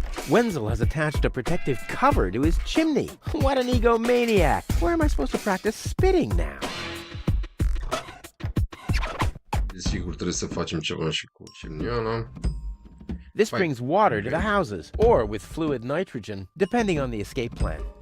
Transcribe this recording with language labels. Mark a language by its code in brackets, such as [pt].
[en] Wenzel has attached a protective cover to his chimney. What an egomaniac! Where am I supposed to practice spitting now? [ro] Desigur, trebuie să facem ceva și cu chimniana. [en] This Fine. brings water to the houses, or with fluid nitrogen, depending on the escape plan.